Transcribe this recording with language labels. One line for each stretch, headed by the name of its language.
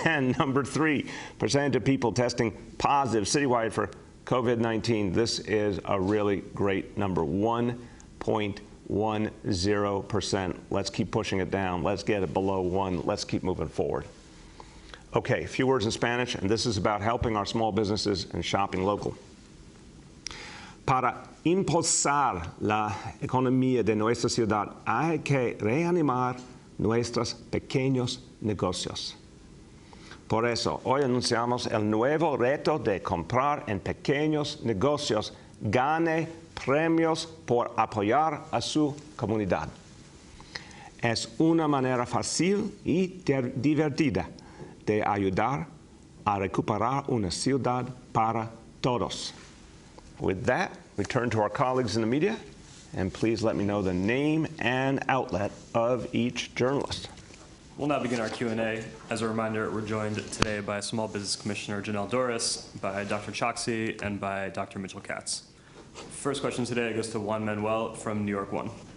English: And number 3, percentage of people testing positive citywide for COVID-19. This is a really great number, 1.10%. Let's keep pushing it down. Let's get it below 1. Let's keep moving forward. Okay, a few words in Spanish, and this is about helping our small businesses and shopping local.
Spanish: Para impulsar la economía de nuestra ciudad hay que reanimar nuestros pequeños negocios. Por eso, hoy anunciamos el nuevo reto de comprar en pequeños negocios. Gane premios por apoyar a su comunidad. Es una manera fácil y divertida de ayudar a recuperar una ciudad para todos.
English: With that, we turn to our colleagues in the media, and please let me know the name and outlet of each journalist. We'll now begin our Q&A. As a reminder, we're joined today by Small Business Commissioner Janelle Dorris, by Dr. Choksi, and by Dr. Mitchell Katz. First question today goes to Juan Manuel from New York One.